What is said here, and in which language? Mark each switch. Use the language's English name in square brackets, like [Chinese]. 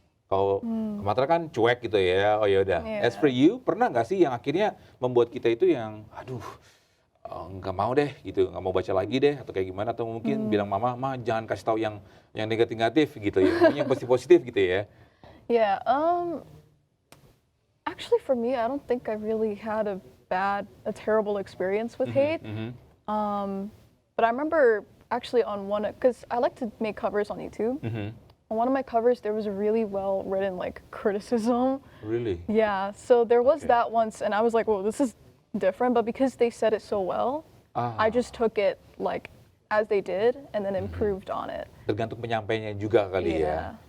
[Indonesian] Kalau Komatra kan cuek gitu ya, oh ya udah. [English] As for you, [Indonesian] pernah nggak sih yang akhirnya membuat kita itu yang, aduh, nggak mau deh gitu, nggak mau baca lagi deh, atau kayak gimana, atau mungkin bilang mama jangan kasih tahu yang negatif gitu ya, yang positif gitu ya. [English] Yeah, actually for me, I don't think I really had a terrible experience with hate. But I remember actually on one, because I like to make covers on YouTube. On one of my covers, there was a really well written like criticism. Really? Yeah, so there was that once, and I was like, well, this is different, but because they said it so well, I just took it like as they did and then improved on it. [Indonesian] Tergantung penyampainya juga kali ya.